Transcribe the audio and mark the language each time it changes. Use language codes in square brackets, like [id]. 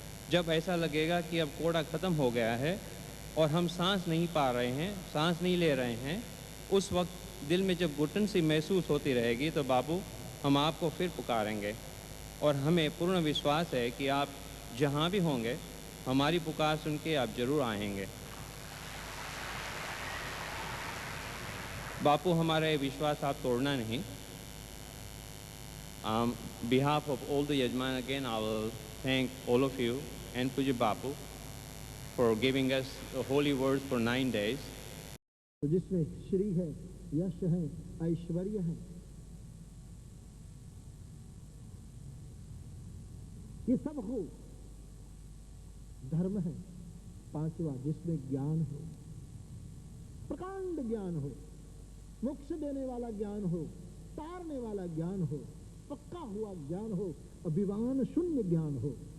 [hi] जब ऐसा लगेगा कि अब कोड़ा ख़त्म हो गया है और हम सांस नहीं पा रहे हैं, सांस नहीं ले रहे हैं, उस वक्त दिल में जब घुटन सी महसूस होती रहेगी तो बापू हम आपको फिर पुकारेंगे। और हमें पूर्ण विश्वास है कि आप जहाँ भी होंगे हमारी पुकार सुन के आप ज़रूर आएंगे। बापू हमारा ये विश्वास आप तोड़ना नहीं। [en] behalf of all the Yajman, again I will thank all of you and Puja Bapu for giving us the holy words for 9 days. [hi] तो जिसमें श्री है, यश है, ऐश्वर्य है, ये सब हो। धर्म है पांचवा, जिसमें ज्ञान हो, प्रकांड ज्ञान हो, मोक्ष देने वाला ज्ञान हो, तारने वाला ज्ञान हो, पक्का हुआ ज्ञान हो, अभिमान शून्य ज्ञान हो।